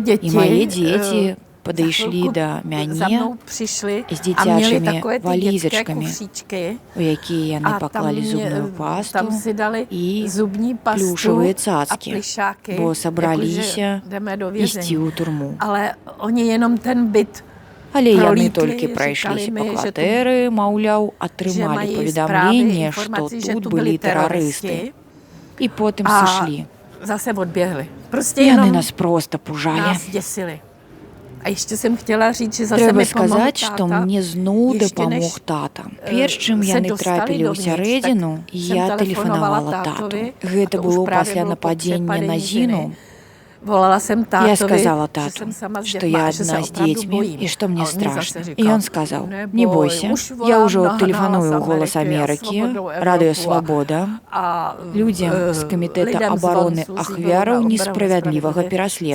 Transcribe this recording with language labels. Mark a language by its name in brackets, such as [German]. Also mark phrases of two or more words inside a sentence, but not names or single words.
[Belarusian] дзеці падышлі да мяне з дзіцячымі валізачкамі, у якія яны паклалі зубную пасту і плюшавыя цацкі, бо сабраліся ісці ў турму. Але яны толькі прайшліся па кватэры, маўляў, атрымалі паведамленне, што тут былі тэрарысты. І потым сышлі. Яны нас проста пужалі. [Czech] A ještě jsem chtěla říct, že zase [Belarusian] Трэба [Czech] mi pomohl [Belarusian] сказаць, [Czech] táta. [Belarusian] што мне зноў дапамог тата. Перш чым яны трапілі ў сярэдзіну, я тэлефанавала тату. Гэта было пасля нападзення на Зіну. Я сказала тату, што я адна з дзецьмі і што мне страшна. І ён сказаў, не бойся, я ўжо тэлефаную ў «Голас Амерыкі», «Радыё Свабода», людзям з камітэта абароны ахвяраў несправядлівага пераследу.